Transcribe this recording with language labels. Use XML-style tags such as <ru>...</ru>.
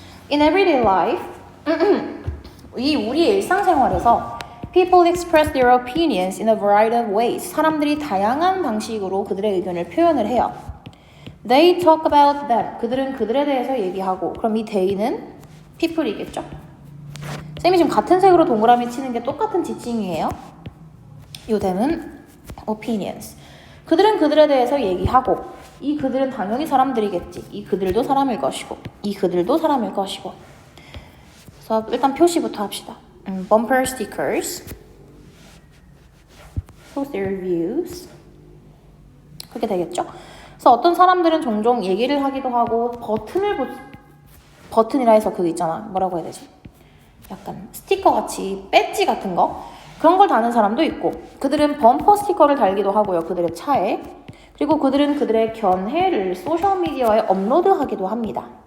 <en>In everyday life,</en> <ko>우리 일상생활에서</ko> <en>people express their opinions in a variety of ways.</en> <ko>사람들이 다양한 방식으로 그들의 의견을 표현을 해요.</ko> <en>They talk about them.</en> <ko>그들은 그들에 대해서 얘기하고. 그럼 이 they는 people이겠죠? 쌤이 지금 같은 색으로 동그라미 치는 게 똑같은 지칭이에요. 이 them은 opinions. 그들은 그들에 대해서 얘기하고 이 그들은 당연히 사람들이겠지. 이 그들도 사람일 것이고 이 그들도 사람일 것이고. 그래서 일단 표시부터 합시다.</ko> <en>Bumper stickers, post their views.</en> <ko>그렇게 되겠죠? 그래서 어떤 사람들은 종종 얘기를 하기도 하고 버튼이라 해서 그거 있잖아. 뭐라고 해야 되지? 약간 스티커 같이 배지 같은 거 그런 걸 다는 사람도 있고 그들은 범퍼 스티커를 달기도 하고요. 그들의 차에. 그리고 그들은 그들의 견해를 소셜미디어에 업로드하기도 합니다.</ko>